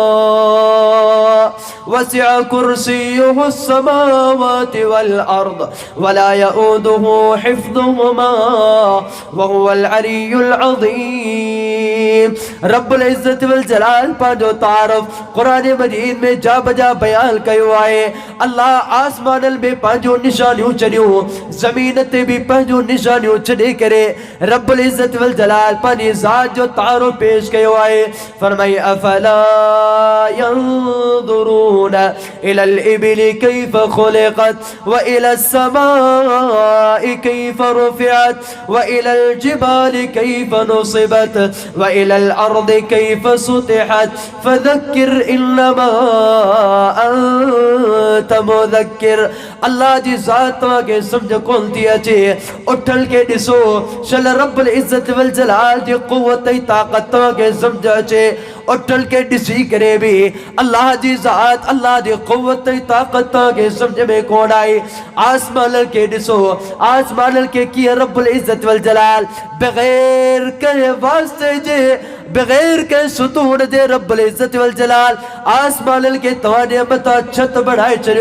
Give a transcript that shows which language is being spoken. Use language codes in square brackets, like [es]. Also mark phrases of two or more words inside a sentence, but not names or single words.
[ar] وسع كرسيه السماوات والأرض ولا يؤوده حفظهما وهو العلي العظيم. رب العزة و الجلال [sd] पंहिंजो तारुफ़ क़ुरान मजीद में जा बजा बयान कयो आहे। अल्लाह आसमाननि में पंहिंजो निशानियूं छॾियूं, ज़मीन ते भी पंहिंजो निशानियूं छॾे करे [ar] رب العزة و الجلال [sd] पंहिंजी ज़ात जो तारुफ़ पेश कयो आहे। [ar] फरमाई أفلا ينظرون إلى الإبل كيف خلقت وإلى السماء كيف رفعت وإلى الجبال كيف نصبت وإلى الأرض كيف سطحت فذكر إنما أنت مذكر. [sd] अल्लाह जी ज़ात तव्हांखे सम्झ कोन थी अचे। उठल के ॾिसो, शल [ar] رب العزة و الجلال [sd] जी क़ुव्वत ऐं ताक़त तव्हांखे सम्झ अचे। उठल के ॾिसी करे भी अल्लाह जी ज़ात, अल्लाह जी क़ुव्वत ऐं ताक़त तव्हांखे सम्झ में कोन आई। आसमाननि खे ॾिसो, आसमाननि खे कीअं [ar] رب العزة و الجلال [sd] बग़ैर कंहिं वास्ते जे, बग़ैर कंहिं सुतून जे [ar] رب العزة و الجلال [sd] आसमाननि खे तव्हांजे मथां छत बढ़ाए छॾियो।